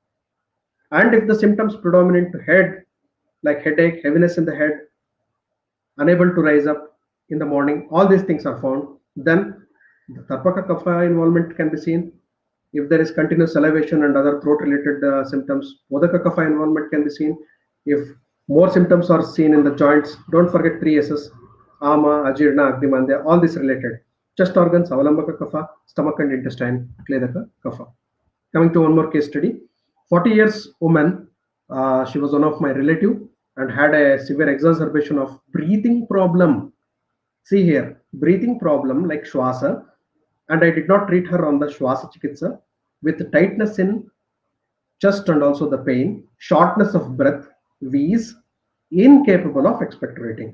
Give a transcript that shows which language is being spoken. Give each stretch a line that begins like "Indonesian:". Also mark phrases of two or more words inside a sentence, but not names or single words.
English: And if the symptoms predominant to head, like headache, heaviness in the head, unable to rise up in the morning, all these things are found, then the Tarpaka Kapha involvement can be seen. If there is continuous salivation and other throat related symptoms, Modaka Kapha involvement can be seen. If more symptoms are seen in the joints, don't forget 3 S's,
Sanskrit: ama, ajirna, agdimandya,
English: all this related. Chest organs,
Sanskrit: avalambaka kapha,
English: stomach and intestine,
Sanskrit: kledaka kapha.
English: Coming to one more case study. 40 years woman, she was one of my relative and had a severe exacerbation of breathing problem. See here, breathing problem like Shwasa, and I did not treat her on the
Sanskrit: Shwasa Chikitsa
English: with tightness in chest and also the pain, shortness of breath, wheeze, incapable of expectorating.